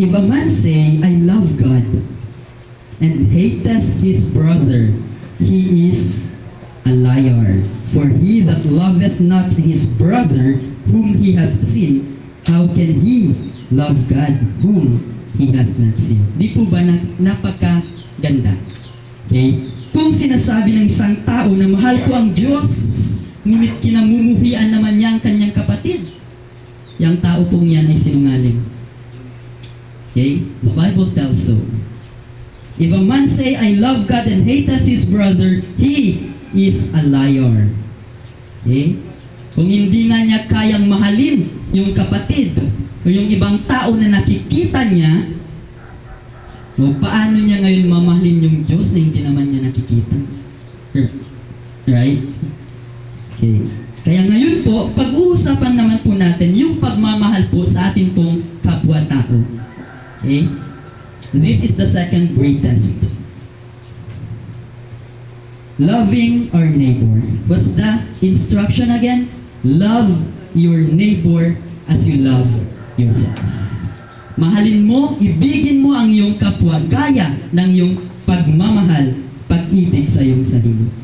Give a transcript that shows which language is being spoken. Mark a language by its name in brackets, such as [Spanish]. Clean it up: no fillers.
[English] If a man say, I love God, and hateth his brother, he is a liar. For he that loveth not his brother whom he hath seen, how can he love God whom he hath not seen? [Filipino] Di po ba napakaganda? Okay? Kung sinasabi ng isang tao na mahal ko ang Diyos, ngunit kinamumuhian naman niya ang kanyang kapatid, yung tao pong yan ay sinungaling. [English] Okay? The Bible tells so. If a man say, I love God and hateth his brother, he is a liar. Okay? [Filipino] Kung hindi nga niya kayang mahalin yung kapatid o yung ibang tao na nakikita niya, paano niya ngayon mamahalin yung Diyos na hindi naman niya nakikita? Right? Okay. Kaya ngayon po, pag-uusapan naman po natin yung pagmamahal po sa ating pong kapwa-tao. Okay? [English] This is the second greatest. Loving our neighbor. What's the instruction again? Love your neighbor as you love yourself. [Filipino] Mahalin mo, ibigin mo ang iyong kapwa gaya ng iyong pagmamahal, pag-ibig sa iyong sarili.